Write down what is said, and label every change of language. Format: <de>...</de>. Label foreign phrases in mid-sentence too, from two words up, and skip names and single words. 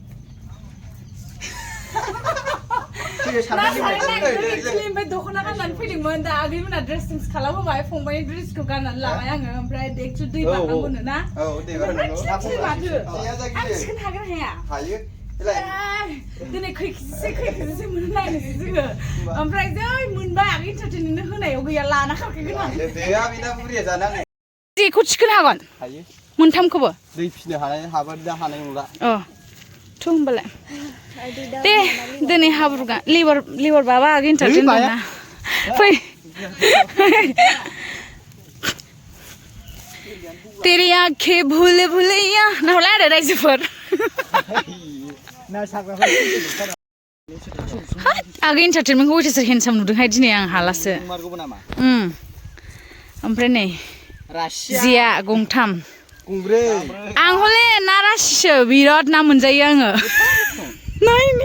<brx>ओमफ्राय दख'ना गाननानै फैदोंमोन दा आगैमोना ड्रेस चेन्ज खालामहोबाय फंबायनि ड्रेसखौ गाननानै लाबाय आङो ओमफ्राय एक्चुअलि दै बारनांगौनो ना माथो आं थिखोनो हागोन हाया दिनै खै केजिसो मोनो नायनोसै जोङो ओमफ्राय जै मोनबाय आं इन्टारटेनमेन्ट होनायाव गैया लाना खारखागोन आं जेखौ थिखोनो हागोन मोनथामखौबो दै फिनो हाबानो दा हानाय नंला थ' होमबालाय दे दिनै हाब्रुगा लिभार बाबा आगै इन्टारटेनमेन्ट ना फै</brx> <hi>तेरी आंखें भूले भूलैया</hi> <brx>नाहला आरो रायजोफोर आगै इन्टारटेनमेन्टखौ अयथासार हेन्डसाम नुदोंहाय दिनै आं हालासो ओमफ्राय नै जिया गंथाम आं हले ना रासिसो बिराद ना मोनजायो आङो नायनि</brx>